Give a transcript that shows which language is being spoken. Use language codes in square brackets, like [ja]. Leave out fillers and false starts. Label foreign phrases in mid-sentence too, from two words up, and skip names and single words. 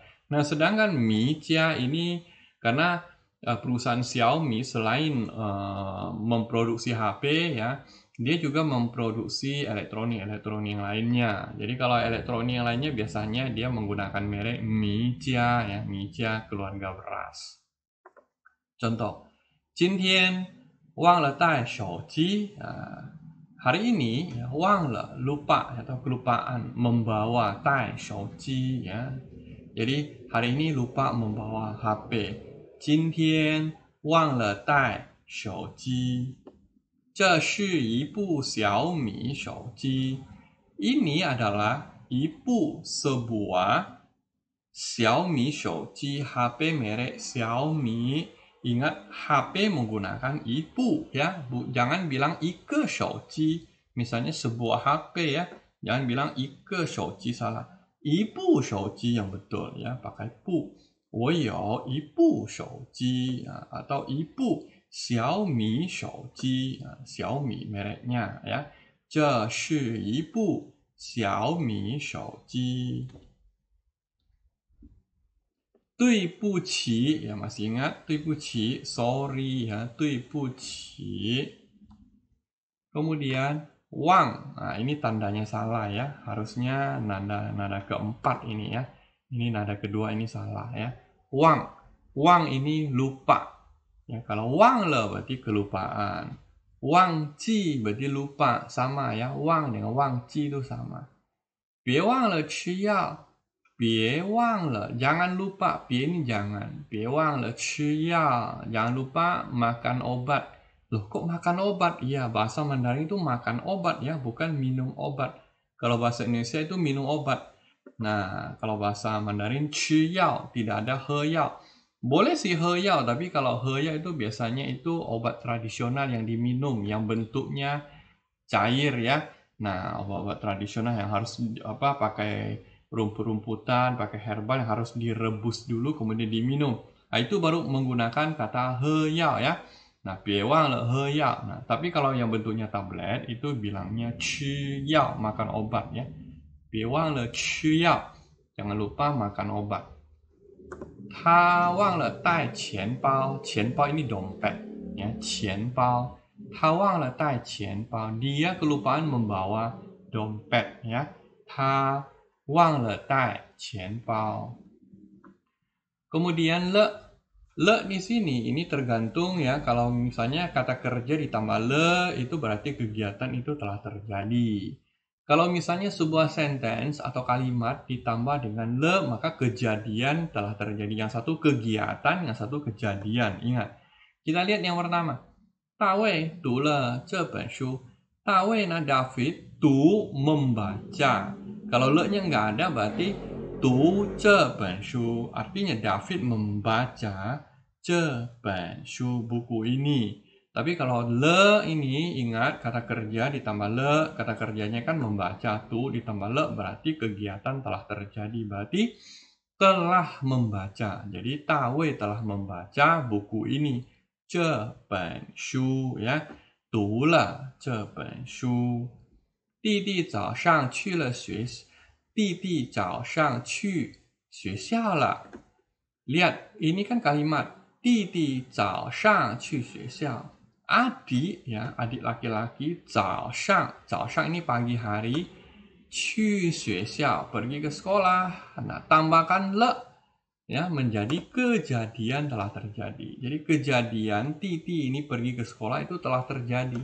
[id] Nah, sedangkan Mijia ini karena perusahaan Xiaomi selain memproduksi HP ya, dia juga memproduksi elektronik yang lainnya. Jadi kalau elektronik yang lainnya biasanya dia menggunakan merek Mijia ya, Mijia keluarga beras. Contoh, [zh] 今天忘了带手机. [id] Hari ini ya, [zh] 忘了 [id] lupa atau kelupaan membawa [zh] 带手机 [id] ya. Jadi hari ini lupa membawa HP. [zh] 今天忘了带手机. 这是一部小米手机. [id] Ini adalah sebuah Xiaomi 手机, HP merek Xiaomi. Ingat HP menggunakan ibu ya, jangan bilang [zh] 一个手机. [id] Misalnya sebuah HP ya, jangan bilang [zh] 一个手机 [id] salah. [zh] 一部手机 [id] yang betul ya, pakai 部. [zh] 我有一部手机 atau 一部小米手机, 小米 [id] mereknya ya. [zh] 这是一部小米手机. [id] 对不起 ya, masih ingat 对不起 sorry ya, 对不起. Kemudian wang, nah ini tandanya salah ya, harusnya nada keempat ini ya. Ini nada kedua ini salah ya. Wang ini lupa. Ya, kalau [zh] 忘了 [id] berarti kelupaan. [zh] 忘记 [id] berarti lupa, sama ya. Wang dengan [zh] 忘记 [id] itu sama. [zh] 别忘了吃药. 别忘了, [id] jangan lupa. 别 ini jangan. [zh] 别忘了吃药, [id] jangan lupa makan obat. Loh, kok makan obat? Iya, bahasa Mandarin itu makan obat ya, bukan minum obat. Kalau bahasa Indonesia itu minum obat. Nah, kalau bahasa Mandarin 吃药, tidak ada 喝药. Boleh sih 喝药, tapi kalau 喝药 itu biasanya itu obat tradisional yang diminum, yang bentuknya cair ya. Nah, obat-obat tradisional yang harus pakai rumput-rumputan, pakai herbal yang harus direbus dulu kemudian diminum. Nah, itu baru menggunakan kata 喝药 ya. Nah, [zh] 别忘了喝药. [id] Nah, tapi kalau yang bentuknya tablet itu bilangnya 吃药, makan obat ya. [zh] 别忘了吃药. [id] Jangan lupa makan obat. [zh] 他忘了带钱包. [id] 钱包 ini dompet ya, [zh] 钱包. 他忘了带钱包. [id] Dia kelupaan membawa dompet ya. [zh] 他忘了带钱包. [id] Kemudian le di sini ini tergantung ya, kalau misalnya kata kerja ditambah le itu berarti kegiatan itu telah terjadi. Kalau misalnya sebuah sentence atau kalimat ditambah dengan le, maka kejadian telah terjadi. Yang satu kegiatan, yang satu kejadian. Ingat. Kita lihat yang pertama. [zh] 大卫读了这本书. 大卫nah David 读 membaca. [id] Kalau le-nya nggak ada berarti [zh] 读这本书. [id] Artinya David membaca [zh] 这本书, [id] buku ini. Tapi kalau le ini ingat kata kerja ditambah le, kata kerjanya kan membaca, tu ditambah le berarti kegiatan telah terjadi, berarti telah membaca. Jadi Tawei telah membaca buku ini. [zh] 这本书 ya, 读了这本书. 弟弟早上去了学校. 弟弟早上去学校了. [id] Lihat, ini kan kalimat [zh] 弟弟早上去学校. [id] Adik ya, adik laki-laki, 早上 ini pagi hari, [zh] 去学校 [id] pergi ke sekolah. Nah, tambahkan le ya menjadi kejadian telah terjadi. Jadi kejadian Titi ini pergi ke sekolah itu telah terjadi.